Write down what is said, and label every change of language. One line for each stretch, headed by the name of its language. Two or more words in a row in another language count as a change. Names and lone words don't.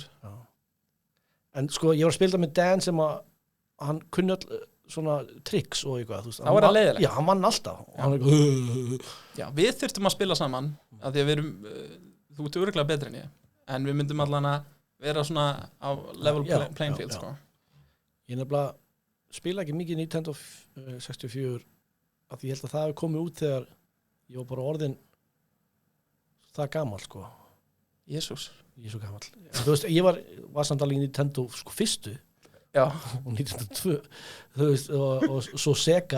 Icelandic: En sko, ég var að spila með Dan sem að hann kunni all svona tricks og eitthvað, þú veist Það var að leiðilegt Já, hann vann alltaf Já, við þurftum að spila saman af því að við erum, þú ert örugglega betri en ég en við myndum allan að vera svona á
English: level playing field
Icelandic: sko. Ég nefnilega spila ekki mikið Nintendo 64 af því ég held að það hefði komið út þegar ég var bara orðin það gamall sko Jesús Ég er svo gamall Þú veist, ég var samt alveg í Nintendo sko fyrstu og Nintendo 2 þú veist, og svo Sega